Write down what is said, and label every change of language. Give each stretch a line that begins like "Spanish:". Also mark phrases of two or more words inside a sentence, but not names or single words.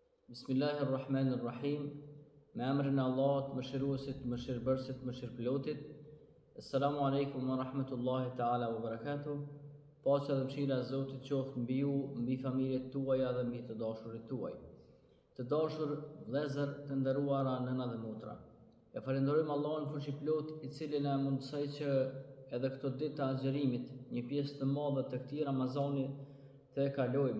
Arabic: بسم الله الرحمن الرحيم.
Albanian: Me emrin e Allahut, mëshiruesit, mëshirbërësit, mëshirëplotit.
Arabic: السلام عليكم ورحمة الله تعالى وبركاته.
Albanian: Paqja dhe mëshira e Zotit qoftë mbi ju, mbi familjet tuaja dhe mbi të dashurit tuaj. Të dashur vëllezër, të nderuara nëna dhe motra. E falenderojmë Allahun fuqiplot, i cili na mundsoi që edhe këto ditë të agjerimit, një pjesë të madhe të këtij Ramazani të kalojmë.